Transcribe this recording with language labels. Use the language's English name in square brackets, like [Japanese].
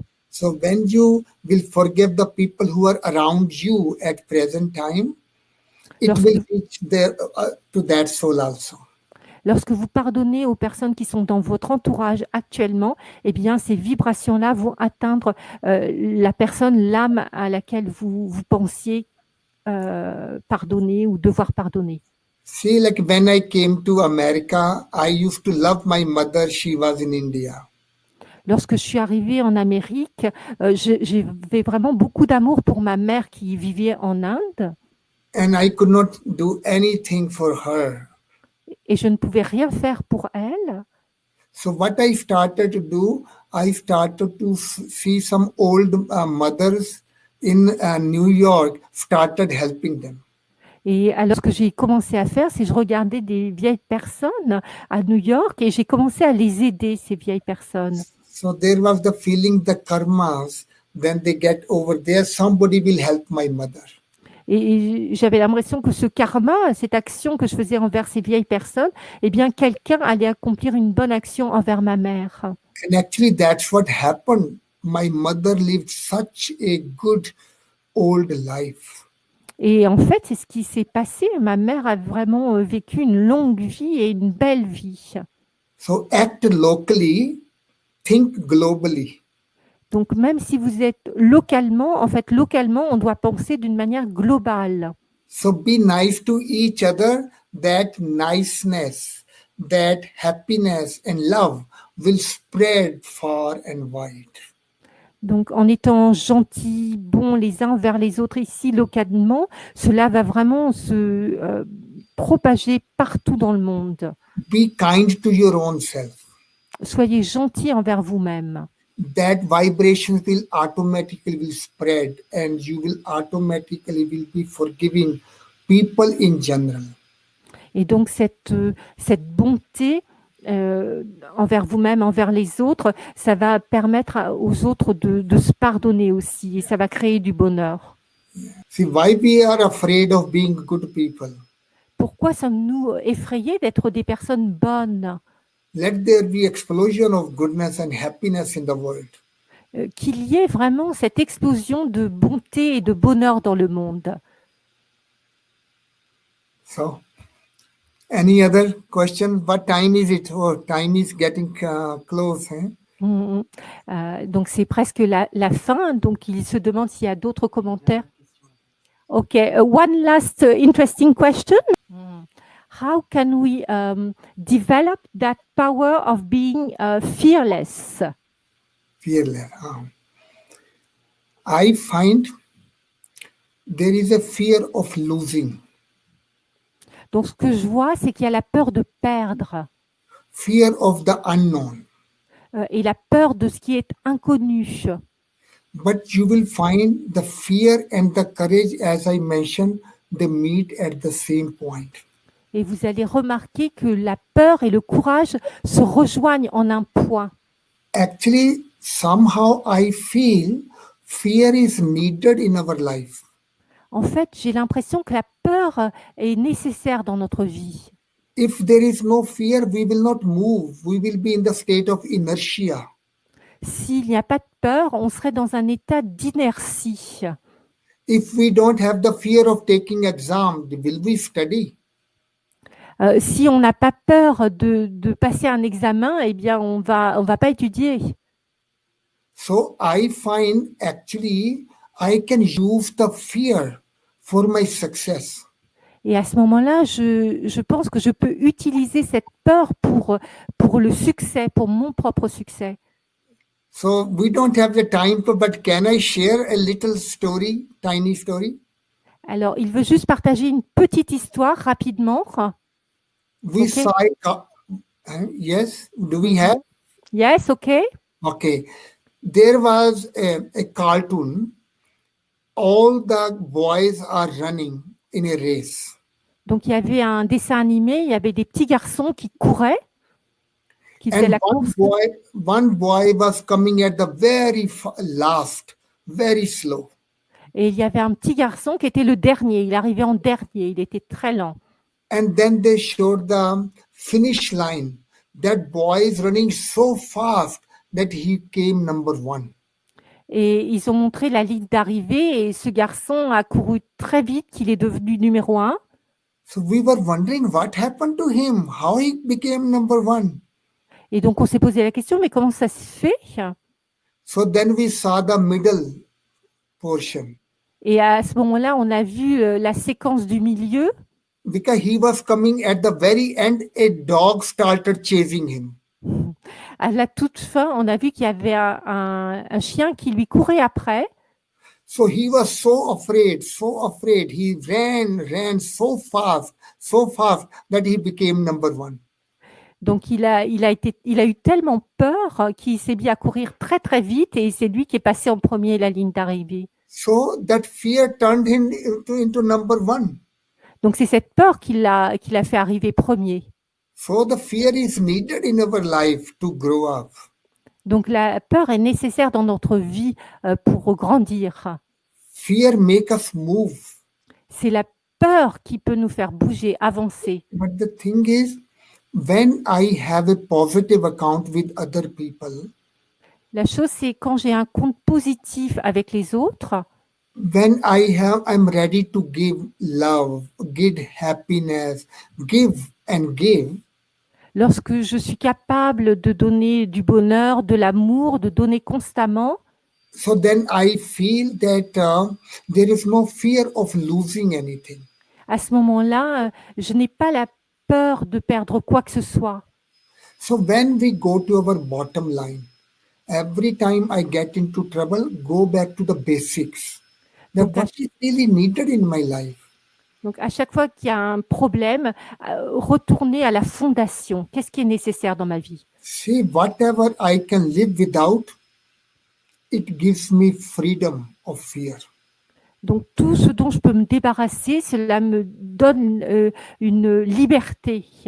[English] So when you will forgive the people who are around you at present time, it will reach there to that soul also. [French] Lorsque vous pardonnez aux personnes qui sont dans votre entourage actuellement, eh bien, ces vibrations-là vont atteindre la personne, l'âme à laquelle vous pensiez pardonner ou devoir pardonner. [English] See, like when I came to America, I used to love my mother. She was in India. [French] Lorsque je suis arrivée en Amérique, j'avais vraiment beaucoup d'amour pour ma mère qui vivait en Inde. [English] And I could not do anything for her. [French] Et je ne pouvais rien faire pour elle. [English] So what I started to do, I started to see some old mothers in New York, started helping them. [French] Et alors, ce que j'ai commencé à faire, c'est que je regardais des vieilles personnes à New York et j'ai commencé à les aider, ces vieilles personnes. [English] So there was the feeling, the karmas, then they get over there, somebody will help my mother. [French] Et j'avais l'impression que ce karma, cette action que je faisais envers ces vieilles personnes, eh bien, quelqu'un allait accomplir une bonne action envers ma mère. [English] And actually, that's what happened. My mother lived such a good old life. [French] Et en fait, c'est ce qui s'est passé. Ma mère a vraiment vécu une longue vie et une belle vie. [English] So act locally, think globally. [French] Donc, même si vous êtes localement, en fait, localement, on doit penser d'une manière globale. [English] So be nice to each other. That niceness, that happiness and love will spread far and wide. [French] Donc, en étant gentils, bons les uns vers les autres ici localement, cela va vraiment se propager partout dans le monde. [English] Be kind to your own self. [French] Soyez gentils envers vous-même. [English] That vibrations will automatically spread, and you will automatically will be forgiving people in general. [French] Et donc, cette bonté envers vous-même, envers les autres, ça va permettre aux autres de se pardonner aussi, et ça va créer du bonheur. [English] See, why we are afraid of being good people? [French] Pourquoi sommes-nous effrayés d'être des personnes bonnes? [English] Let there be explosion of goodness and happiness in the world. [French] Qu'il y ait vraiment cette explosion de bonté et de bonheur dans le monde. [English] So, any other question? What time is it? Oh, time is getting close. Eh? [French] Donc c'est presque la fin, donc il se demande s'il y a d'autres commentaires. [English] Ok, one last interesting question. How can we develop that power of being fearless? Fearless. I find there is a fear of losing. [French] Donc ce que je vois, c'est qu'il y a la peur de perdre [English] Fear of the unknown. [French] Et la peur de ce qui est inconnu. [English] But you will find the fear and the courage, as I mentioned, they meet at the same point. [French] Et vous allez remarquer que la peur et le courage se rejoignent en un point. [English] Actually, somehow I feel fear is needed in our life. [French] En fait, j'ai l'impression que la peur est nécessaire dans notre vie. [English] If there is no fear, we will not move. We will be in the state of inertia. [French] S'il n'y a pas de peur, on serait dans un état d'inertie. [English] If we don't have the fear of taking exam, will we study? [French] Si on n'a pas peur de passer un examen, eh bien, on va pas étudier. [English] So I find actually I can use the fear for my success. [French] Et à ce moment-là, je pense que je peux utiliser cette peur pour le succès, pour mon propre succès. [English] So we don't have the time, but can I share a little story, tiny story? [French] Alors, il veut juste partager une petite histoire rapidement. [English] We Okay. saw it. Yes, do we have? Yes, okay. Okay. There was a cartoon. All the boys are running in a race. [French] Donc, il y avait un dessin animé, il y avait des petits garçons qui couraient, qui faisaient [English] And [French] la course. [English] one boy was coming at the very last, very slow. [French] Et il y avait un petit garçon qui était le dernier. Il arrivait en dernier. Il était très lent. [English] And then they showed the finish line. That boy is running so fast that he came number one. [French] Et ils ont montré la ligne d'arrivée et ce garçon a couru très vite qu'il est devenu numéro 1. [English] So we were wondering what happened to him, how he became number one. [French] Et donc, on s'est posé la question, mais comment ça se fait? [English] So then we saw the middle portion. [French] Et à ce moment-là, on a vu la séquence du milieu. [English] Because he was coming at the very end, a dog started chasing him. [French] À la toute fin, on a vu qu'il y avait un chien qui lui courait après. [English] So he was so afraid, so afraid. He ran so fast that he became number one. [French] Donc, il a eu tellement peur qu'il s'est mis à courir très, très vite et c'est lui qui est passé en premier la ligne d'arrivée. [English] So that fear turned him into number one. [French] Donc, c'est cette peur qui l'a fait arriver premier. [English] So the fear is needed in our life to grow up. [French] Donc, la peur est nécessaire dans notre vie pour grandir. [English] Fear make us move. [French] C'est la peur qui peut nous faire bouger, avancer. [English] But the thing is, when I have a positive account with other people, [French] La chose, c'est quand j'ai un compte positif avec les autres, [English] when I'm ready to give love, give happiness, give and give, [French] lorsque je suis capable de donner du bonheur, de l'amour, de donner constamment, [English] so then I feel that there is no fear of losing anything. [French] à ce moment-là, je n'ai pas la peur de perdre quoi que ce soit. [English] So when we go to our bottom line, every time I get into trouble, go back to the basics. Now, what is really needed in my life? [French] Donc, à chaque fois qu'il y a un problème, retourner à la fondation. Qu'est-ce qui est nécessaire dans ma vie? [English] See, whatever I can live without, it gives me freedom of fear. [French] Donc, tout ce dont je peux me débarrasser, cela me donne une liberté.